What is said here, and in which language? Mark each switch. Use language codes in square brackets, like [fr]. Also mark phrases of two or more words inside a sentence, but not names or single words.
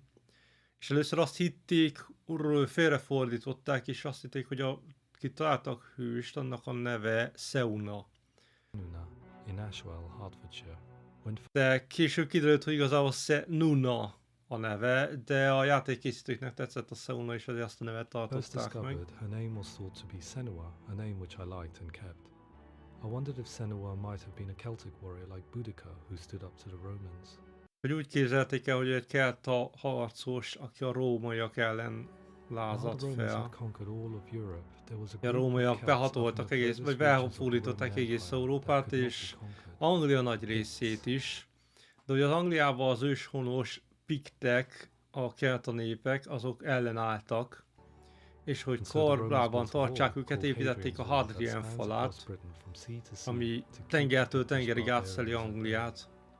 [hu] És először azt hitték, félrefordították, és azt hitték, hogy akit találtak hőst, annak a neve Senua. De később kiderült, hogy igazából Senua a neve, de a játékkészítőknek tetszett a Senua, és azért azt a nevet [en] First [hu] tartották meg. [en] discovered, her name was thought to be Senua, a name which I liked and kept. I wondered if Senua might have been a Celtic warrior like Boudica, who stood up to the Romans. [hu] Hogy úgy képzelték el, hogy egy kelta harcos, aki a rómaiak ellen lázadt fel. A rómaiak behatoltak egész, vagy behódították egész Európát, és Anglia nagy részét is. De hogy az Angliában az őshonos piktek, a kelta népek, azok ellenálltak, és hogy kordában tartsák őket, építették a Hadrian falát, ami tengertől tengerig átszeli Angliát.